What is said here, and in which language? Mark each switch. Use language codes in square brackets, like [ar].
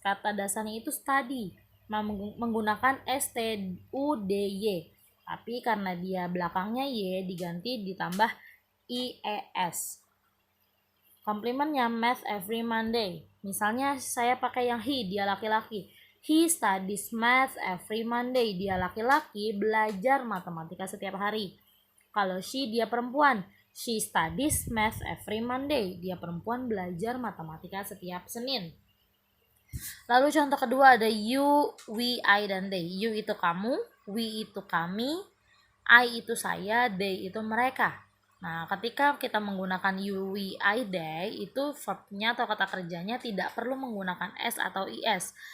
[id] Kata dasarnya itu study, menggunakan study. Tapi karena dia belakangnya y diganti ditambah ies. Komplementnya [en] math every Monday. [id] Misalnya saya pakai yang he, dia laki-laki. [en] He studies math every Monday. [id] Dia laki-laki belajar matematika setiap hari. Kalau she, dia perempuan. [en] She studies math every Monday. [id] Dia perempuan belajar matematika setiap Senin. Lalu contoh kedua ada you, we, I, dan they. You itu kamu, we itu kami, I itu saya, they itu mereka. Nah, ketika kita menggunakan you, we, I, they, itu verbnya atau kata kerjanya tidak perlu menggunakan s atau is.